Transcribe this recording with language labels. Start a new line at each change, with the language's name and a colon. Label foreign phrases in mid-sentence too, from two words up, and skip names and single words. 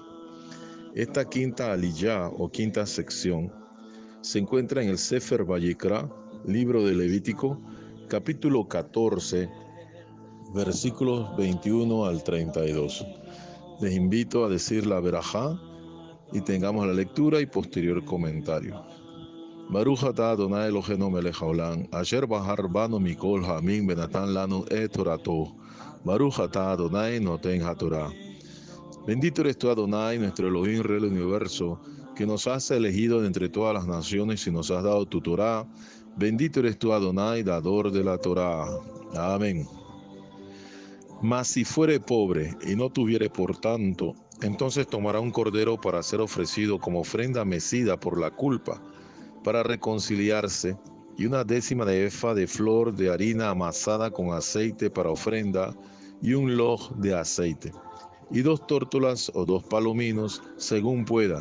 Spanish: Esta quinta aliyá o quinta sección se encuentra en el Sefer Vayikra, libro de Levítico, capítulo 14, versículos 21 al 32. Les invito a decir la verajá y tengamos la lectura y posterior comentario.
Hebrew: ברוך אתה אדני אלהינו מלך העולם אשר בחר בנו מכל העמים ונתן לנו את תורתו. ברוך אתה אדני נותן התורה.
Spanish: Bendito eres tú, Adonai, nuestro Elohim, Rey del universo, que nos has elegido de entre todas las naciones y nos has dado tu Torá. Bendito eres tú, Adonai, dador de la Torá. Amén. Mas si fuere pobre y no tuviere por tanto, entonces tomará un cordero para ser ofrecido como ofrenda mecida por la culpa, para reconciliarse, y una décima de efa de flor de harina amasada con aceite para ofrenda, y un loj de aceite, y 2 tórtolas o 2 palominos, según pueda.